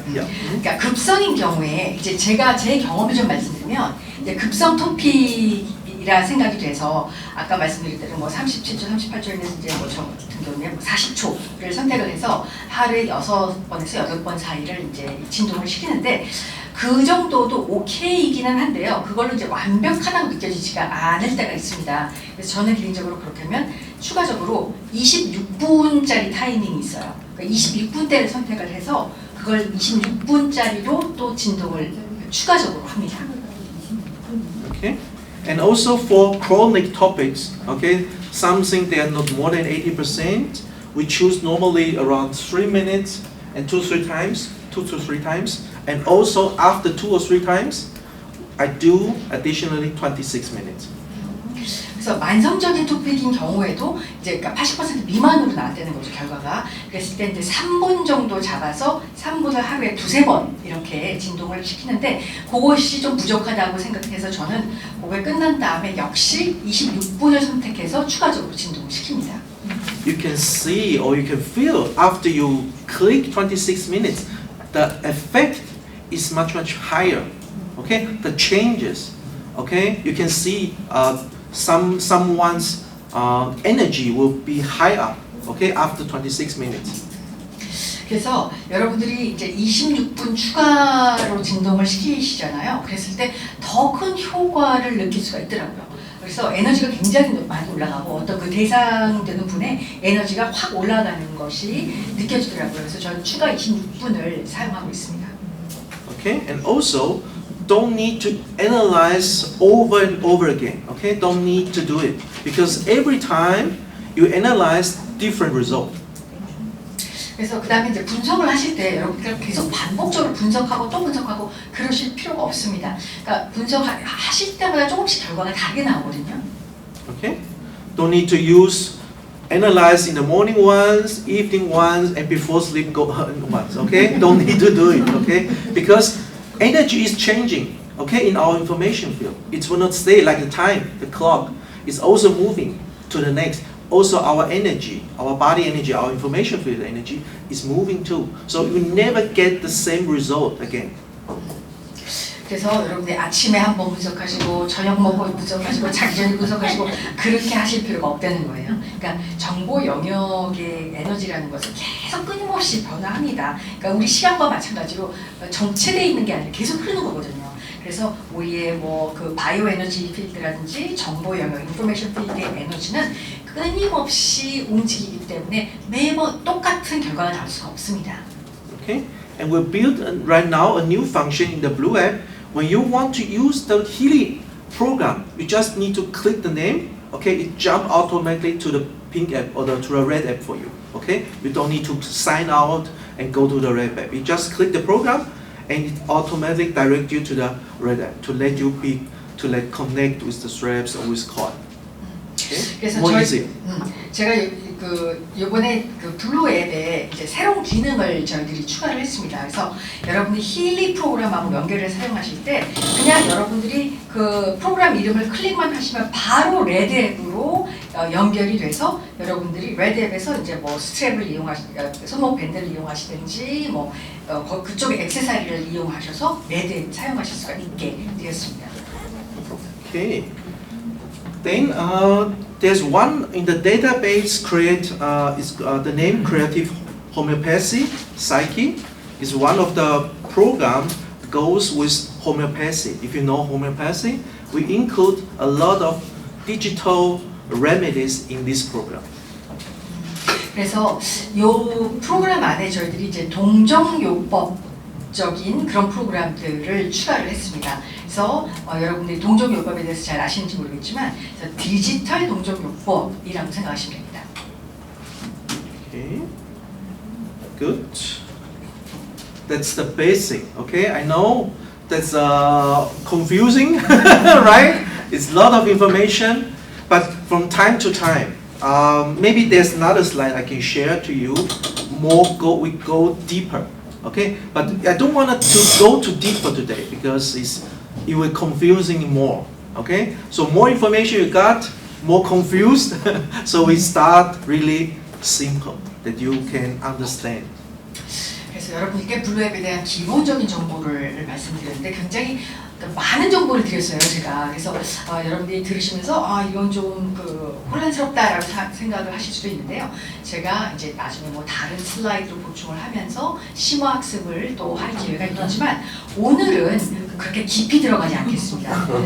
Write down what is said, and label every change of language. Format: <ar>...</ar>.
<ko>그러니까 급성인 경우에 이제 제가 제 경험을 좀 말씀드리면 이제 급성 토픽이라 생각이 돼서 아까 말씀드린 대로 뭐 37초, 38초에는 이제 뭐 저 같은 경우에 뭐 40초를 선택을 해서 하루에 6번에서 8번 사이를 이제 진동을 시키는데 그 정도도 오케이이기는 한데요. 그걸로 이제 완벽하다고 느껴지지가 않을 때가 있습니다. 그래서 저는 개인적으로 그렇게 하면 추가적으로 26분짜리 타이밍이 있어요. 그러니까 26분대를 선택을 해서 그걸 26분짜리로 또 진동을 추가적으로 합니다.</ko> <en>Okay. And also for chronic topics, okay, something they are not more than 80%, we choose normally around 3 minutes and 2 to 3 times. And also after 2 or 3 times, I do additionally 26 minutes.</en> <ko>그래서 만성적인 토픽인 경우에도 이제 그러니까 80% 미만으로 나왔다는 거죠, 결과가. 그랬을 때 이제 3분 정도 잡아서 3분을 하루에 2-3번 이렇게 진동을 시키는데 그것이 좀 부족하다고 생각해서 저는 그게 끝난 다음에 역시 26분을 선택해서 추가적으로 진동을 시킵니다.</ko> <en>You can see or you can feel after you click 26 minutes, the effect is much higher. Okay, the changes. Okay, you can see someone's energy will be higher. Okay, after 26 minutes.</en> <ko>그래서 여러분들이 이제 26분 추가로 진동을 시키시잖아요. 그랬을 때 더 큰 효과를 느낄 수가 있더라고요. 그래서 에너지가 굉장히 많이 올라가고 어떤 그 대상되는 분의 에너지가 확 올라가는 것이 느껴지더라고요. 그래서 저는 추가 26분을 사용하고 있습니다.</ko> <en>Okay, and also don't need to analyze over and over again. Okay, don't need to do it because every time you analyze different result.</en> <ko>그래서 그 다음에 이제 분석을 하실 때 여러분들 계속 반복적으로 분석하고 또 분석하고 그러실 필요가 없습니다. 그러니까 분석하실 때마다 조금씩 결과가 다르게 나오거든요.</ko> <en>Okay, don't need to use analyze in the morning once, evening once, and before sleep go once. Okay, don't need to do it. Okay, because energy is changing. Okay, in our information field, it will not stay like the time, the clock. It's also moving to the next. Also, our energy, our body energy, our information field energy is moving too. So you never get the same result again.</en> <ko>그래서 여러분들 아침에 한번 분석하시고 저녁 먹고 분석하시고 자기 전에 분석하시고 그렇게 하실 필요가 없다는 거예요. 그러니까 정보 영역의 에너지라는 것은 계속 끊임없이 변화합니다. 그러니까 우리 시간과 마찬가지로 정체되어 있는 게 아니라 계속 흐르는 거거든요. 그래서 우리의 뭐 그 바이오 에너지 필드라든지 정보 영역, 인포메이션 필드의 에너지는 끊임없이 움직이기 때문에 매번 똑같은 결과가 나올 수가 없습니다.</ko> <en>Okay, and we build right now a new function in the Blue app. When you want to use the Healy program, you just need to click the name. Okay, it jump automatically to the pink app or to the red app for you. Okay, you don't need to sign out and go to the red app. You just click the program, and it automatically direct you to the red app to let you connect with the straps or with cord. Okay,</en> <ko>그래서</ko> <en>more easy.</en> <ko>제가 그 이번에 그 블루 앱에 이제 새로운 기능을 저희들이 추가를 했습니다. 그래서 여러분이 힐리 프로그램하고 연결을 사용하실 때 그냥 여러분들이 그 프로그램 이름을 클릭만 하시면 바로 레드 앱으로 연결이 돼서 여러분들이 레드 앱에서 이제 뭐 스트랩을 손목 밴드를 이용하시든지 뭐 그쪽의 액세서리를 이용하셔서 레드 앱 사용하실 수가 있게 되었습니다.</ko> <en>Okay. Then there's one in the database the name Creative Homeopathy Psyche is one of the program goes with homeopathy. If you know homeopathy, we include a lot of digital remedies in this program.</en> <ko>그래서 이 프로그램 안에 저희들이 이제 동정요법적인 그런 프로그램들을 추가를 했습니다. 그래서 여러분들이 동정요법에 대해서 잘 아시는지 모르겠지만 디지털 동정요법이라고 생각하시면 됩니다.</ko> <en>Okay, good. That's the basic. Okay, I know that's confusing, right? It's a lot of information, but from time to time, maybe there's another slide I can share to you. We go deeper. Okay, but I don't want to go too deeper today because it will confusing more. Okay, so more information you got, more confused. So we start really simple that you can understand.</en> <ko>그래서 여러분께 블루앱에 대한 기본적인 정보를 말씀드렸는데 굉장히 많은 정보를 드렸어요, 제가. 그래서 여러분들이 들으시면서 이건 좀 혼란스럽다라고 생각을 하실 수도 있는데요. 제가 이제 나중에 뭐 다른 슬라이드로 보충을 하면서 심화학습을 또 할 기회가 있겠지만 오늘은 그렇게 깊이 들어가지 않겠습니다.</ko>